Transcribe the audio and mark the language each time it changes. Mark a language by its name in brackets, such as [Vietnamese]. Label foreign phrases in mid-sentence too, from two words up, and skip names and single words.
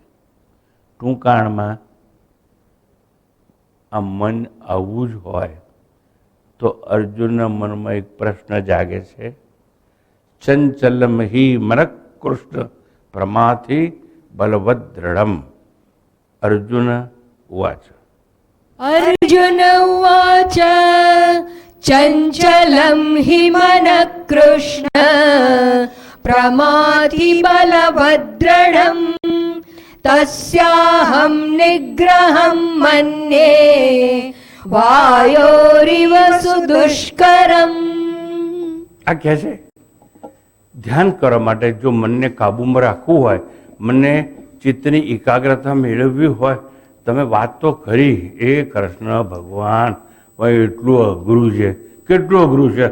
[Gujarati] ટૂંકાણમાં આ મન આવું જ હોય તો અર્જુનના મનમાં એક પ્રશ્ન જાગે છે. [Sanskrit] ચંચલમ હિ મનઃ કૃષ્ણ પ્રમાથી બલવદ દ્રઢમ. અર્જુન ઉવાચ. अर्जुन उवाच चञ्चलं हि मनः कृष्ण प्रमाथि बलभद्रणम् तस्याहं निग्रहं मन्ये वायोरिव सुदुष्करम्. [Gujarati] આ કહે છે ધ્યાન કરવા માટે જો મનને કાબૂમાં રાખવું હોય, મનને ચિત્તની એકાગ્રતા મેળવવી હોય, તમે વાત તો કરી એ કૃષ્ણ ભગવાન ભાઈ એટલું અઘરું છે. કેટલું અઘરું છે!